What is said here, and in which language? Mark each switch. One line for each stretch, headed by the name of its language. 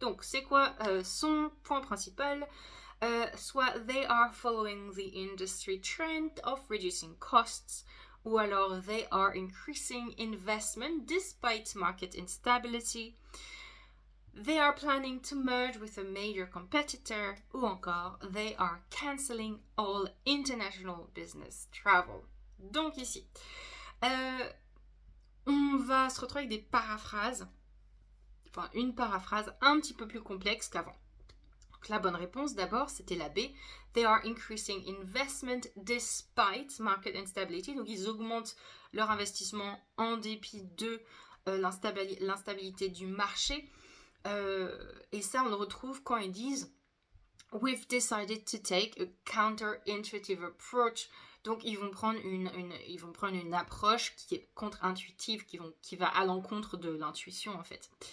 French: Donc, c'est quoi son point principal?
English: Soit « They are following the industry trend of reducing costs »
French: ou alors
English: « They are increasing investment despite market instability » They are planning to merge with a major competitor,
French: ou encore
English: they are cancelling all international business travel.
French: Donc ici, on va se retrouver avec des paraphrases, enfin une paraphrase un petit peu plus complexe qu'avant. Donc la bonne réponse d'abord, c'était la B.
English: They are increasing investment despite market instability.
French: Donc ils augmentent leur investissement en dépit de l'instabilité du marché. Et ça, on le retrouve quand ils disent
English: We've decided to take a counterintuitive approach.
French: Donc, ils vont prendre une approche qui est contre-intuitive, qui va à l'encontre de l'intuition, en fait.